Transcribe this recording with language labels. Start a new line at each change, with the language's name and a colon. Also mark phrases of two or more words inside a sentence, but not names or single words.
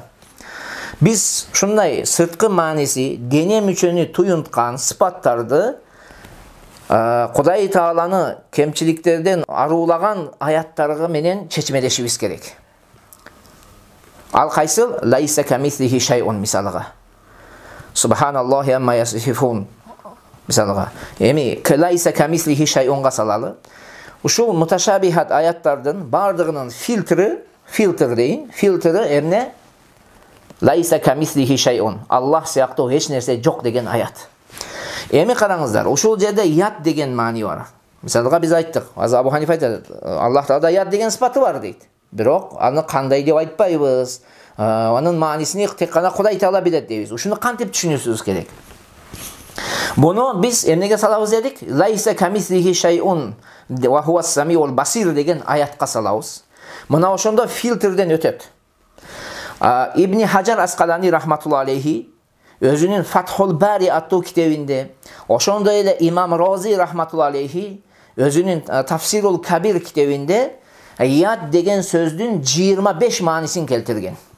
Kyrgyz: Биз ушундай сырткы мааниси, дене мүчөнү туюнткан сыпаттарды Кудай Тааланы кемчиликтерден аруулаган аяттарга менен чечмелешибиз керек. Ал кайсыл?
Arabic: ليس كمثله شيء мисалга. سبحان الله عما يصفون мисалга.
Kyrgyz: Эми
Arabic: ليس كمثله شيء
Kyrgyz: салалы. Ушул муташабихат аяттардын бардыгынын фильтри эмне?
Arabic: ليس كمثله شيء.
Kyrgyz: Аллах сыяктуу эч нерсе жок деген аят. Эми караңыздар, ушул жерде ят деген маани бар. Мисалга биз айттык, азыр Абу Ханифа айтат, Аллах Таалада ят деген сыпаты бар дейт. Бирок аны кандай деп айтпайбыз. Анын маанисин тек гана Кудай Таала билет дейбиз. Ушуну кантип түшүнүшүбүз керек? Буну биз эмнеге салабыз дедик?
Arabic: ليس كمثله شيء وهو السميع البصير
Kyrgyz: деген аятка салабыз. Мына ошондо фильтрден өтөт. Ибн Хаджар Аскалани
Arabic: رحمة الله عليه
Kyrgyz: өзүнүн Фатхул Бари аттуу китебинде, ошондой эле Имам Рози
Arabic: رحمة الله عليه
Kyrgyz: өзүнүн Тафсирул Кабир китебинде ят деген сөздүн 25 маанисин келтирген.